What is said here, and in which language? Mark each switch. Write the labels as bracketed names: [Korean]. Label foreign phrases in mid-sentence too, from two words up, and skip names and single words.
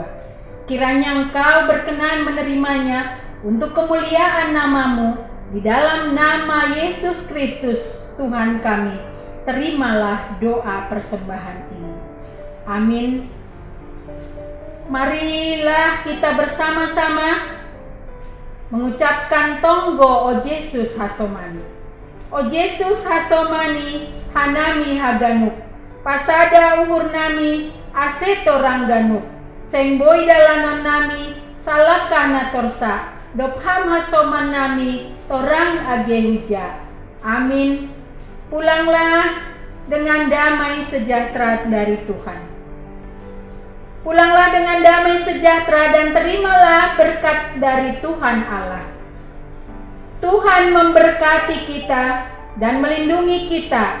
[Indonesian] Kiranya Engkau berkenan menerimanya untuk kemuliaan nama-Mu. Di dalam nama Yesus Kristus Tuhan kami, terimalah doa persembahan ini. Amin. Marilah kita bersama-sama mengucapkan tonggo O Yesus Hasomani. [Batak Simalungun] O Yesus Hasomani hanami haganuk, pasada uhur nami aseto rangganuk, sengboy dalanon nami salakah natorsa, dopham hasoman nami torang agehuja. [Indonesian] Amin. Pulanglah dengan damai sejahtera dari Tuhan. Pulanglah dengan damai sejahtera dan terimalah berkat dari Tuhan Allah. Tuhan memberkati kita dan melindungi kita.